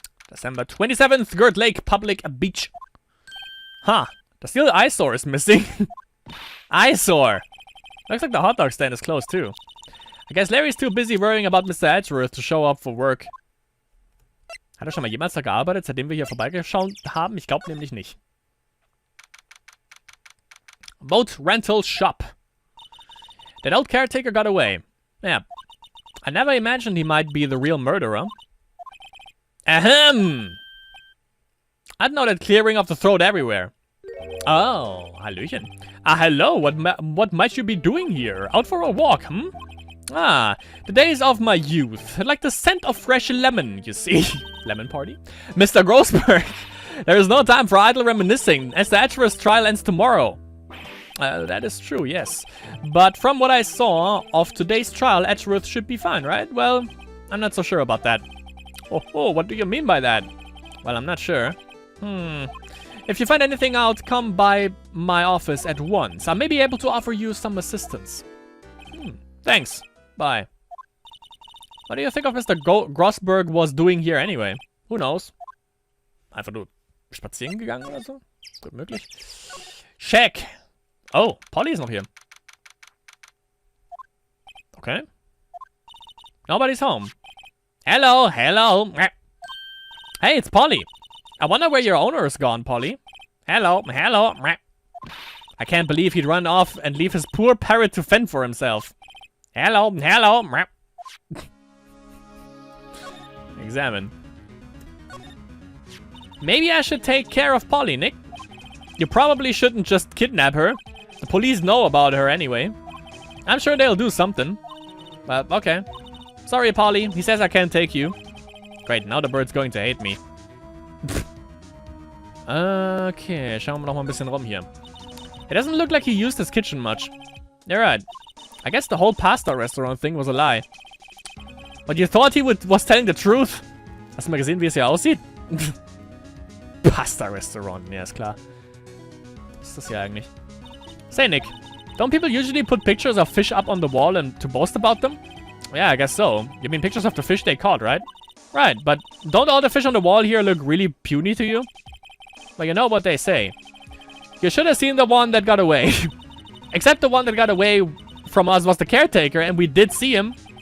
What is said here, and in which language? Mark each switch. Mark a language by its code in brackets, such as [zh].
[en] December 27th, Gert Lake Public Beach. Huh. The steel eyesore is missing. Eyesore. Looks like the hot dog stand is closed too. I guess Larry's too busy worrying about Mr. Edgeworth to show up for work. [de] Hat er schon mal jemals da gearbeitet, seitdem wir hier vorbeigeschaut haben? Ich glaube nämlich nicht. [en] Boat rental shop. That old caretaker got away. Yeah. I never imagined he might be the real murderer. Ahem! I'd know that clearing of the throat everywhere. Oh, [de] hallöchen. [en] Hello, what might you be doing here? Out for a walk, hmm? Ah, the days of my youth. Like the scent of fresh lemon, you see. Lemon party? Mr. Grossberg, there is no time for idle reminiscing, as the Edgeworth trial ends tomorrow. That is true, yes. But from what I saw of today's trial, Edgeworth should be fine, right? Well, I'm not so sure about that. Oh, what do you mean by that? Well, I'm not sure. If you find anything out, come by my office at once. I may be able to offer you some assistance. Thanks. Bye. What do you think of Mr. Grossberg was doing here anyway? Who knows? [de] Einfach nur spazieren gegangen oder so? Gut möglich. [en] Check. [de] Oh, Polly ist noch hier. [en] Okay. Nobody's home. Hello. Hey, it's Polly. I wonder where your owner is gone, Polly. Hello. I can't believe he'd run off and leave his poor parrot to fend for himself. Hello. Examine. Maybe I should take care of Polly, Nick. You probably shouldn't just kidnap her. The police know about her anyway. I'm sure they'll do something. But, okay. Sorry, Polly. He says I can't take you. Great, now the bird's going to hate me. [de] Okay, schauen wir noch mal ein bisschen rum hier. [en] It doesn't look like he used his kitchen much. You're right. I guess the whole pasta restaurant thing was a lie. But you thought he was telling the truth? [de] Hast du mal gesehen, wie es hier aussieht? [en] Pasta restaurant, [de] ja, ist klar. Was ist das hier eigentlich? [en] Say, Nick, don't people usually put pictures of fish up on the wall and to boast about them? Yeah, I guess so. You mean pictures of the fish they caught, right? Right, but don't all the fish on the wall here look really puny to you? Well, you know what they say. You should have seen the one that got away. Except the one that got away from us was the caretaker, and we did see him.